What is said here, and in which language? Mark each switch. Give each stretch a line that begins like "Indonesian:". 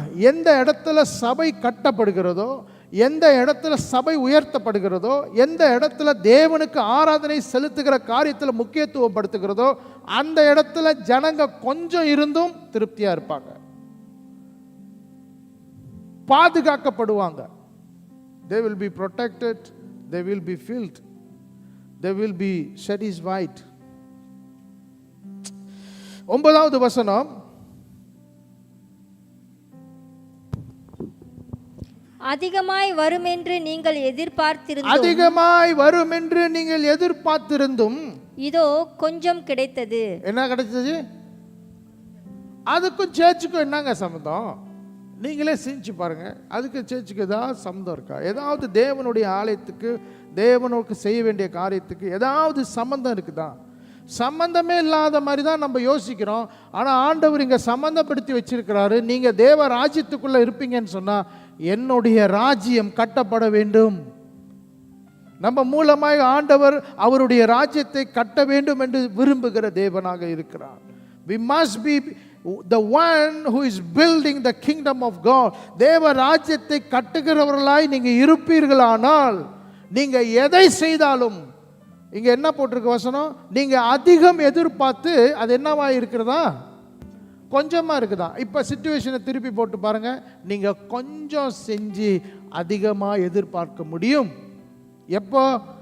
Tamil: எந்த இடத்துல சபை கட்டப்படுகிறதோ, எந்த இடத்துல சபை உயர்த்தப்படுகிறதோ, எந்த இடத்துல தேவனுக்கு ஆராதனை செலுத்துகிற காரியத்தில் முக்கியத்துவப்படுத்துகிறதோ, அந்த இடத்துல ஜனங்க கொஞ்சம் இருந்தும் திருப்தியா இருப்பாங்க, பாதுகாக்கப்படுவாங்க.
English: They will be protected, they will be filled, they will be satisfied.
Tamil: 9வது வசனம், அதிகமாய் வரும் என்று நீங்கள் எதிர்பார்த்திருந்தும், அதிகமாய் வரும் என்று நீங்கள் எதிர்பார்த்திருந்தும், இதோ கொஞ்சம் கிடைத்தது. என்ன கிடைச்சது? அதுக்கும் சேர்ச்சுக்கும் என்னங்க சம்பந்தம்? நீங்களே சிந்திச்சு பாருங்க. அதுக்கு சேர்ச்சுக்கு ஏதாவது சம்பந்தம் இருக்கா? ஏதாவது தேவனுடைய ஆலயத்துக்கு, தேவனுக்கு செய்ய வேண்டிய காரியத்துக்கு ஏதாவது சம்பந்தம் இருக்குதா? சம்பந்தமே இல்லாத மாதிரி தான் நம்ம யோசிக்கிறோம். ஆனால் ஆண்டவர் இங்கே சம்பந்தப்படுத்தி வச்சிருக்கிறாரு. நீங்கள் தேவ ராஜ்யத்துக்குள்ளே இருப்பீங்கன்னு சொன்னால், என்னுடைய ராஜ்யம் கட்டப்பட வேண்டும். நம்ம மூலமாய் ஆண்டவர் அவருடைய ராஜ்யத்தை கட்ட வேண்டும் என்று விரும்புகிற தேவனாக இருக்கிறார்.
English: We must be the one who is building the kingdom of God.
Tamil: தேவ ராஜ்யத்தை கட்டுகிறவர்களாய் நீங்க இருப்பீர்களானால், நீங்க எதை செய்தாலும், இங்க என்ன போட்டிருக்க வசனம்? நீங்க அதிகம் எதிர்பார்த்து அது என்னவா இருக்கிறதா? கொஞ்சமா இருக்குதா? இப்ப சிச்சுவேஷனை திருப்பி போட்டு பாருங்க. நீங்க கொஞ்சம் செஞ்சு அதிகமா எதிர்பார்க்க முடியும். எப்போ?